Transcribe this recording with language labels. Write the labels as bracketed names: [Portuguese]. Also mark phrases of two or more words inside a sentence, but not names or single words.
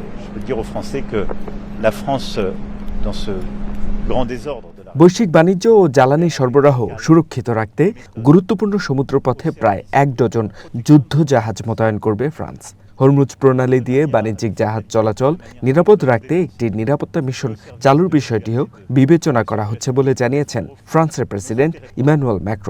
[French] peux dire aux Français que la France, dans ce grand désordre de la... [Bangla] বৈশ্বিক বাণিজ্য ও জ্বালানি সরবরাহ সুরক্ষিত রাখতে গুরুত্বপূর্ণ সমুদ্রপথে প্রায় ১ ডজন যুদ্ধ জাহাজ মোতায়েন করবে ফ্রান্স। হরমুজ প্রণালী দিয়ে বাণিজ্যিক জাহাজ চলাচল নিরাপদ রাখতে একটি নিরাপত্তা মিশন চালুর বিষয়টিও বিবেচনা করা হচ্ছে বলে জানিয়েছেন ফ্রান্সের প্রেসিডেন্ট ইমানুয়েল ম্যাক্রো।